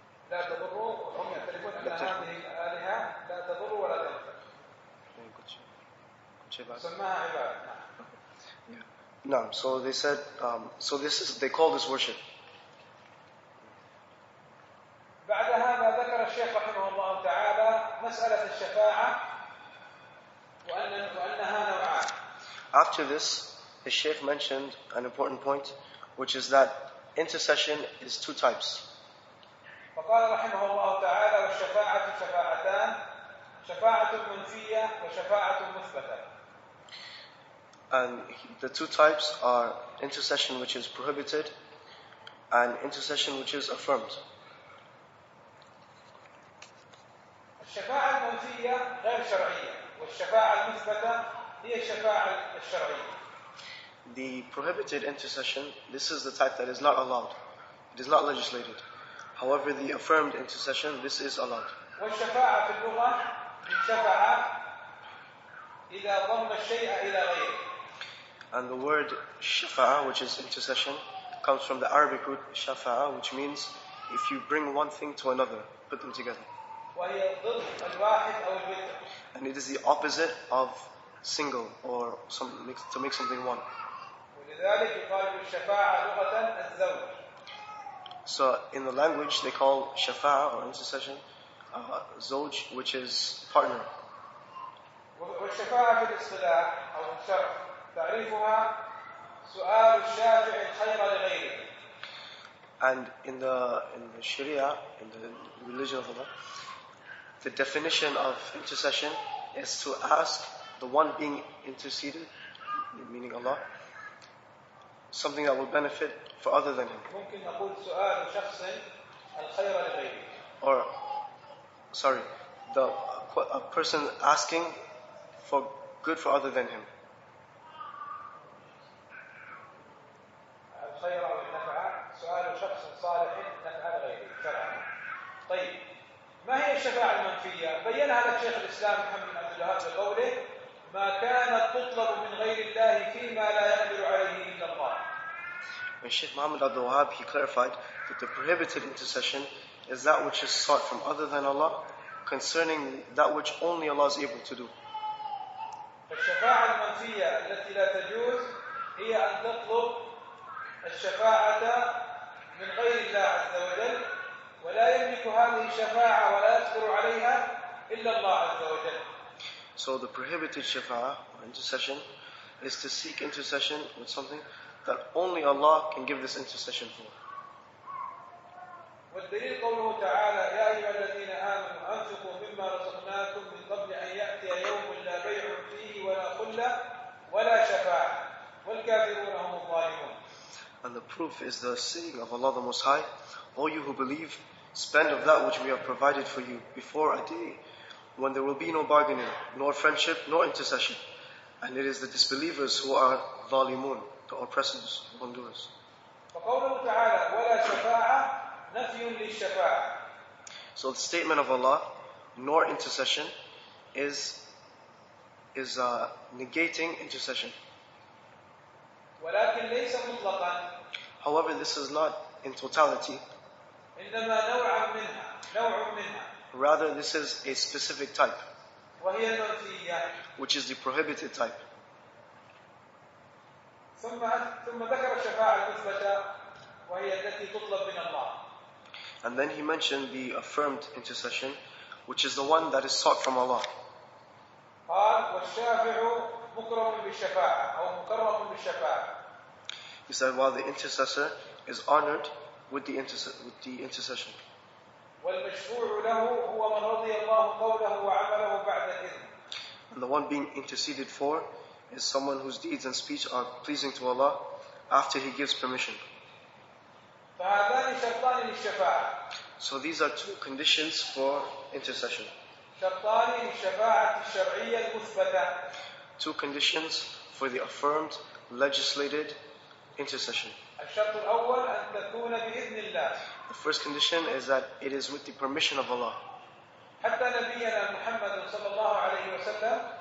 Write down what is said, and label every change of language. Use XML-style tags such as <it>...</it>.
<ar>لا تضر وهم يعترفون أن هذه الآلهة لا تضر ولا تنفع. سماها عبادة.</ar> <en>No, so they said, so this is, they call this worship.</en> <ar>بعد هذا ذكر الشيخ رحمه الله تعالى مسألة الشفاعة وأنها نوعان.</ar> <en>After this, the Shaykh mentioned an important point, which is that intercession is two types.</en> <ar>فقال رحمه الله تعالى: والشفاعة شفاعتان شفاعة منفية وشفاعة مثبتة.</ar> <en>And the two types are intercession which is prohibited and intercession which is affirmed.</en> <ar>الشفاعة المنفية غير شرعية والشفاعة المثبتة هي الشفاعة الشرعية.</ar> <en>The prohibited intercession, this is the type that is not allowed. It is not legislated. However, the affirmed intercession, this is allowed.</en> <ar>والشفاعة في اللغة من شفع إذا ضم الشيء إلى غيره.</ar> <en>And the word shafa'a, which is intercession, comes from the Arabic root shafa'a, which means if you bring one thing to another, put them together.</en> <ar>وهي ضد الواحد أو الوتر.</ar> <en>And it is the opposite of single or to make something one.</en> <ar>ولذلك يقال بالشفاعة لغة الزوج.</ar> <en>So in the language they call shafa'a or intercession zawj, which is partner.</en> <ar>والشفاعة في الاصطلاح أو الشرع تعريفها سؤال الشافع الخير لغيره.</ar> <en>And in the Sharia, in the religion of Allah, the definition of intercession is to ask the one being interceded, meaning Allah, something that will benefit for other than him.</en> <ar>ممكن نقول سؤال شخص الخير لغيره.</ar> <en>Or, sorry, a person asking for good for other than him.</en> <ar>الخير أو النفع سؤال شخص صالح نفع لغيره شرعا. طيب، ما هي الشفاعة المنفية؟ بينها لك شيخ الإسلام محمد بن عبد الوهاب بقوله: ما كانت تطلب من غير الله فيما لا يقدر عليه إلا الله.</ar> <en>When Sheikh Muhammad Abdul Wahab, he clarified that the prohibited intercession is that which is sought from other than Allah concerning that which only Allah is able to do.</en> <ar>الشفاعة المنفية التي لا تجوز هي أن تطلب الشفاعة من غير الله عز وجل ولا يملك هذه الشفاعة ولا يقدر عليها إلا الله عز وجل.</ar> <en>So the prohibited shafa'ah or intercession is to seek intercession with something that only Allah can give this intercession for.</en> <ar>والدليل قوله تعالى: يا أيها الذين آمنوا أنفقوا مما رزقناكم من قبل أن يأتي يوم لا بيع فيه ولا خلة ولا شفاعة والكافرون هم الظالمون.</ar> <en>And the proof is the saying of Allah the Most High: O you who believe, spend of that which we have provided for you before a day when there will be no bargaining, nor friendship, nor intercession. And it is the disbelievers who are ظالمون, the oppressors, wrongdoers.</en> <ar>فقوله تعالى: ولا شفاعة نفي للشفاعة.</ar> <en>So the statement of Allah, nor intercession, is negating intercession.</en> <ar>ولكن ليس مطلقا.</ar> <en>However, this is not in totality.</en> <ar>إنما نوع منها.</ar> <en>Rather, this is a specific type,</en> <ar>وهي المنفية.</ar> <en>which is the prohibited type.</en> <ar>ثم ذكر الشفاعة المثبتة وهي التي تطلب من الله.</ar> <en>And then he mentioned the affirmed intercession, which is the one that is sought from Allah.</en> <ar>قال: والشافع مكرم بالشفاعة أو مكرم بالشفاعة.</ar> <en>He said, while the intercessor is honored with the intercession.</en> <ar>والمشفوع له هو من رضي الله قوله وعمله بعد الإذن.</ar> <en>And the one being interceded for is someone whose deeds and speech are pleasing to Allah after he gives permission.</en> <ar>فهذان شرطان للشفاعة.</ar> <en>So these are two conditions for intercession.</en> <ar>شرطان للشفاعة الشرعية المثبتة.</ar> <en>Two conditions for the affirmed, legislated intercession.</en> <ar>الشرط الأول أن تكون بإذن الله.</ar> <en>The first condition is that it is with the permission of Allah.</en> <ar>حتى نبينا محمد صلى الله عليه وسلم.</ar>